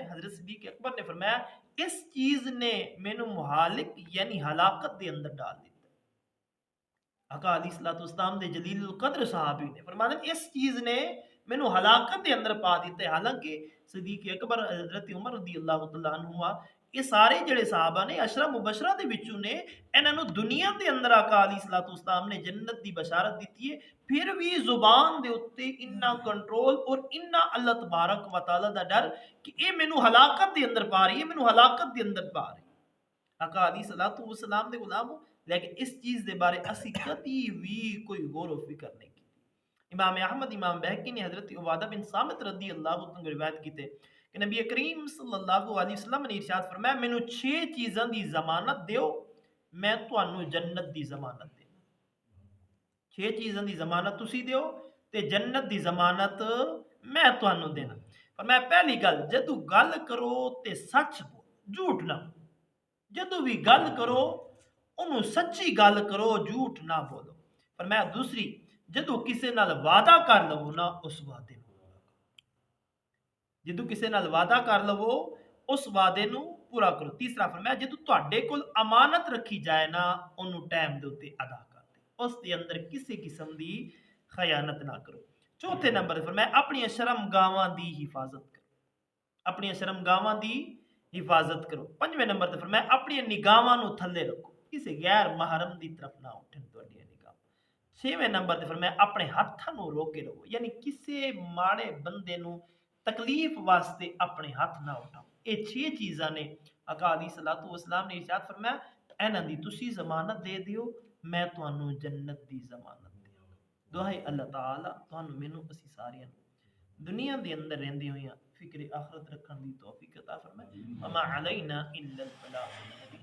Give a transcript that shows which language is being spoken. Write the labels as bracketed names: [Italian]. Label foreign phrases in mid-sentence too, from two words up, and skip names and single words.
[Punjabi] حضرت صدیق اکبر نے فرمایا اس چیز نے مینوں مہالک یعنی ہلاکت دے اندر ڈال دیتا۔ آقا [Arabic] علیہ الصلوۃ والسلام [Punjabi] دے جلیل القدر صحابی نے فرمایا اس چیز نے مینوں ہلاکت دے اندر پا دیتا ہے۔ حالانکہ صدیق اکبر حضرت عمر [Arabic] رضی اللہ تعالیٰ عنہ [Punjabi] یہ سارے جڑے صحابہ نے عشرہ مبشرہ دے وچوں نے، انہاں نوں دنیا دے اندر آقا [Arabic] علیہ الصلوۃ والسلام [Punjabi] نے جنت دی بشارت دیتی ہے، پھر بھی زبان دے اتے اتنا کنٹرول اور اتنا اللہ تبارک و تعالی دا ڈر کہ اے مینوں ہلاکت دے اندر پا رہی ہے، مینوں ہلاکت دے اندر پا رہی ہے۔ آقا [Arabic] علیہ الصلوۃ والسلام [Punjabi] دے غلام، لیکن اس چیز دے بارے اسی کبھی بھی کوئی غور و فکر نہیں کی۔ امام احمد امام بہقی نے حضرت عبادہ بن صامت [Arabic] رضی اللہ عنہ [Punjabi] روایت کیتے کہ نبی کریم [Arabic] صلی اللہ علیہ وسلم [Punjabi] نے ارشاد فرمایا مینوں 6 چیزاں دی ضمانت دیو، میں تانوں جنت دی ضمانت دینا۔ 6 چیزاں دی ضمانت تسی دیو تے جنت دی ضمانت میں تانوں دینا۔ فرمایا پہلی گل جدو گل کرو تے سچ بولو، جھوٹ نہ بولو۔ جدو بھی گل کرو انہوں سچی گل کرو، جھوٹ نہ بولو۔ فرمایا دوسری جدو کسے نال وعدہ کر لو نا اس وعدے نو پورا کرو، جدو کسے نال وعدہ کر لو اس وعدے نو پورا کرو۔ تیسرا فرمایا جدو تہاڈے کول امانت رکھی جائے نا انہوں ٹائم دے اوتے ادا کر دے، اس دے اندر کسی قسم دی خیانت نہ کرو۔ چوتھے نمبر فرمایا اپنی شرم گاواں دی حفاظت کرو، اپنی شرم گاواں دی حفاظت کرو۔ پنجویں نمبر تے فرمایا اپنی نگاہاں نو تھلے رکھو، کسی غیر محرم دی طرف نہ اٹھن تہاڈی نگاہ۔ چھویں نمبر تے فرمایا اپنے ہاتھاں نو روکے رہو، یعنی کسی ماڑے بندے نو تکلیف واسطے اپنے ہاتھ نہ اٹھاؤ۔ یہ 6 چیزاں نے آقا [Arabic] علیہ الصلوۃ والسلام [Punjabi] نے ارشاد فرمایا انہاں دی تسی ضمانت دے دیو، میں تانوں جنت دی ضمانت دے دوں۔ دعا ہے اللہ تعالی تانوں مینوں اسی ساریاں دنیا دے اندر رہندے ہوئے فکر آخرت رکھن دی توفیق عطا فرمائے۔ [Arabic] وما علینا الا البلاغ۔